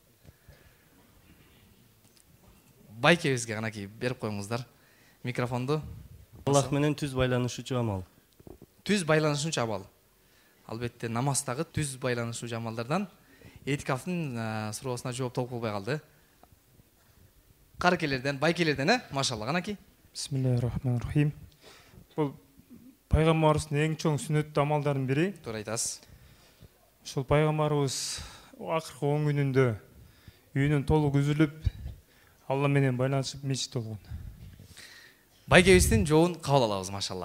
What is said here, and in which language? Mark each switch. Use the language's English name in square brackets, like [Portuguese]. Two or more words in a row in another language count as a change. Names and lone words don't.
[Kyrgyz] Байкебизге канакей берип коюңуздар микрофонду. Аллах менен түз байланышуучу амал. Түз байланышуучу амал. Албетте намаздагы түз байланышуучу амалдардан этикафтын суроосуна жооп толук болбой калды. Каракелерден, байкелерден, машалла канакей. [Arabic] بسم الله الرحمن الرحيم. [Kyrgyz] Бул пайгамбарыбыздын эң чоң сүннөттүү амалдардын бири. Туура айтасыз. Ошол пайгамбарыбыз акыркы 10 күнүндө үйүнөн толук үзүлүп, Алла менен байланышып мечитте болгон. Байкебиздин жообун кабыл алабыз, машалла.